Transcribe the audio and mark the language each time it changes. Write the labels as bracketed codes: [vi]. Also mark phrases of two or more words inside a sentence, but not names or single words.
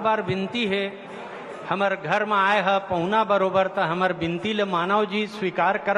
[hne] बार बार विनती है हमर घर में आए है पहुना बरोबर तो हमर बिनती ले मानव जी स्वीकार करो।